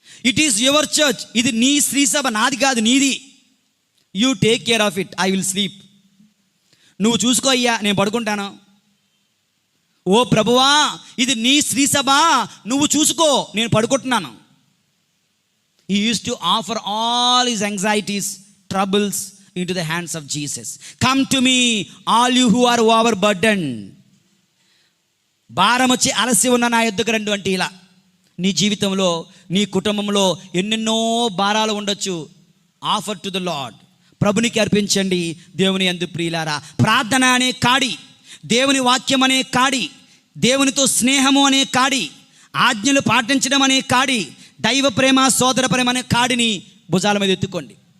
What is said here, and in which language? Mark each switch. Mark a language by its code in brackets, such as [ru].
[en] it is your church, [te] ఇది నీ శ్రీసభ, నాది కాదు, నీది. [en] You take care of it, I will sleep. [te] నువ్వు చూసుకో అయ్యా, నేను పడుకుంటాను. ఓ ప్రభువా, ఇది నీ శ్రీసభ, నువ్వు చూసుకో, నేను పడుకుంటున్నాను. [en] He used to offer all his anxieties, troubles into the hands of Jesus. Come to me, all you who are overburdened. [te] భారం వచ్చి అలసి ఉన్న నా యొద్దకు రండి అంటే ఇలా. నీ జీవితంలో, నీ కుటుంబంలో ఎన్నెన్నో భారాలు ఉండొచ్చు. [en] offer to the lord, [te] ప్రభునికి అర్పించండి. దేవుని యందు ప్రియులారా, ప్రార్థన అనే కాడి, దేవుని వాక్యం అనే కాడి, దేవునితో స్నేహము అనే కాడి, ఆజ్ఞలు పాటించడం అనే కాడి, దైవ ప్రేమ, సోదర ప్రేమ అనే కాడిని భుజాల మీద ఎత్తుకోండి.